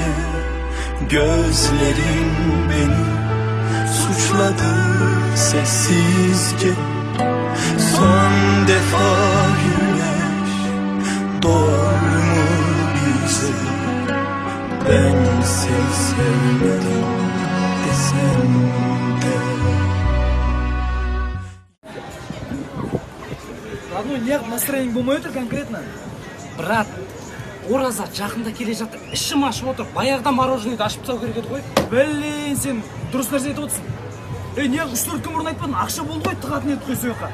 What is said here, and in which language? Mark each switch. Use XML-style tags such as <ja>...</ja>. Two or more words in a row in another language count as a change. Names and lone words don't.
<tr>Gözlerin beni suçladı sessizce. Son defa güneş doğar mı bize? Ben seni sevmedim desem de.</tr> <kk>Родной, неғып настроение болмай отыр конкретно? Брат, ораза жақында келе жатыр, ішім ашып отыр. Баяғыда мороженойды ашып тастау керек еді ғой. Блин, сен дұрыс нәрсе айтып отырсың. Неғып 3-4 күн бұрын айтпадың, ақша болды ғой, тығатын еді қой сояққа.</kk>